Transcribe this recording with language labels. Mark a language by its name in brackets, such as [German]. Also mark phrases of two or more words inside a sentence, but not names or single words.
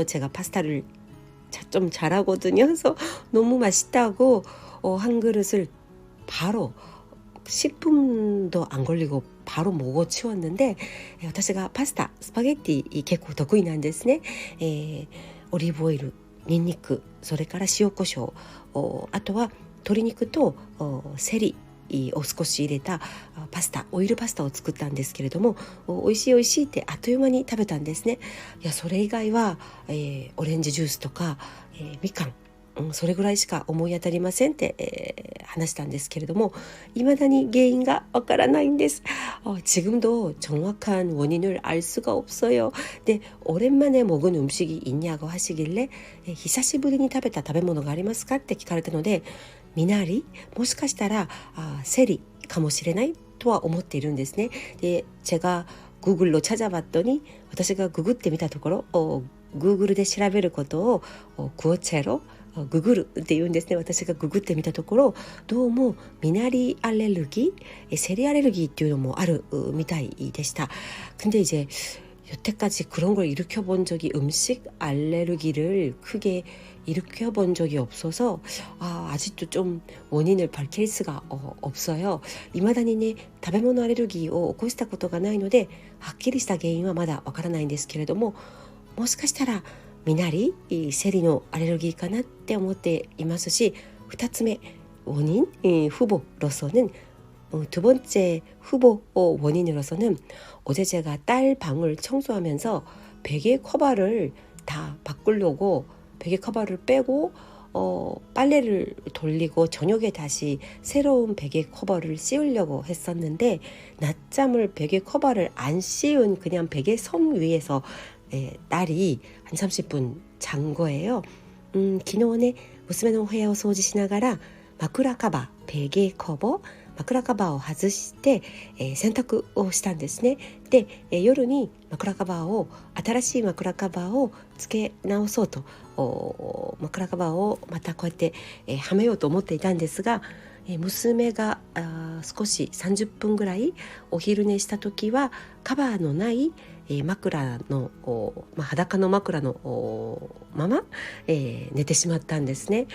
[Korean] 제가 파스타를 좀 잘하거든요. 그래서 너무 맛있다고 한 그릇을 바로 10분도 안 걸리고 바로 먹어 치웠는데 [Japanese] 私がパスタスパゲッティ結構得意なんですね。オリーブオイル、ニンニク、それから塩コショウ、あとは鶏肉とセリを少し入れたパスタ、オイルパスタを作ったんですけれども、美味しい美味しいってあっという間に食べたんですね。いや、それ以外は、オレンジジュースとか、みかん、それぐらいしか思い当たりませんって、話したんですけれども未だに原因がわからないんです。 [Korean] 지금도 정확한 원인을 알 수가 없어요. 네, 오랜만에 먹은 음식이 있냐고 하시길래 [Japanese] 久しぶりに食べた食べ物がありますかって聞かれたのでミナリもしかしたらセリかもしれないとは思っているんですね。で、 [Korean] 제가 구글로 찾아봤더니 [Japanese] 私がググってみたところGoogle で調べることを구어체로ググるって言うんですね。私がググってみたところどうもミナリアレルギー、セリアレルギーっていうのもあるみたいでした。 [Korean] 근데 이제 여태까지 그런 걸 일으켜본 적이 음식 알레르기를 크게 일으켜본 적이 없어서 아직도 좀 원인을 밝힐 수가 없어요. [Japanese] 未だにね食べ物アレルギーを起こしたことがないのではっきりした原因はまだわからないんですけれどももしかしたらミナリセリのアレルギーかなって思っていますし2つ目 [Korean] 원인 후보로서는 두 번째 후보 원인으로서는 어제 제가 딸 방을 청소하면서 베개 커버를 다 바꾸려고 베개 커버를 빼고 빨래를 돌리고 저녁에 다시 새로운 베개 커버를 씌우려고 했었는데 낮잠을 베개 커버를 안 씌운 그냥 베개 섬 위에서 딸이 한 30분 잔 거예요. [Japanese] 昨日ね娘のお部屋を掃除しながら枕カバー、ベゲカバー、枕カバーを外して、洗濯をしたんですね。で、夜に枕カバーを新しい枕カバーを付け直そうと枕カバーをまたこうやって、はめようと思っていたんですが娘が少し30分ぐらいお昼寝した時はカバーのない枕の、裸の枕のまま、寝てしまったんですね。